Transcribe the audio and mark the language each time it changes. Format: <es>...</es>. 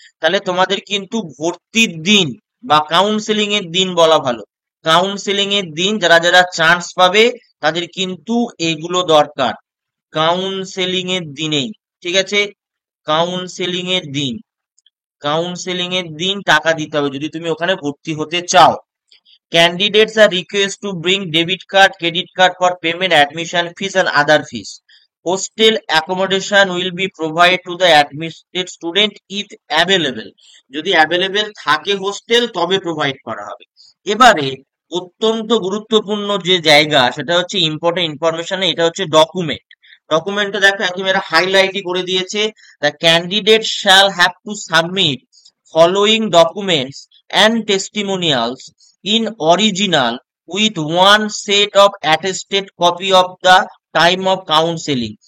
<bn>তাহলে তোমাদের কিন্তু ভর্তির দিন বা কাউন্সেলিং এর দিন বলা ভালো, কাউন্সেলিং এর দিন যারা যারা চান্স পাবে তাদের কিন্তু এগুলো দরকার। কাউন্সেলিং এর দিনেই, ঠিক আছে, কাউন্সেলিং এর দিন কাউন্সেলিং এর দিন টাকা দিতে হবে যদি তুমি ওখানে ভর্তি হতে চাও।</bn> <en>Candidates are requested to bring debit card, credit card for payment, admission fees and other fees. Hostel accommodation will be provided to the admitted student if available.</en> <bn>যদি available থাকে হোস্টেল তবে প্রোভাইড করা হবে। এবারে অত্যন্ত গুরুত্বপূর্ণ যে জায়গা সেটা হচ্ছে ইম্পর্টেন্ট ইনফরমেশন, এটা হচ্ছে ডকুমেন্ট। ডকুমেন্টটা দেখো একদম এরা হাইলাইটই করে দিয়েছে।</bn> <en>The candidate shall have to submit following documents and testimonials in original with one set of attested copy of the time of counseling।</en>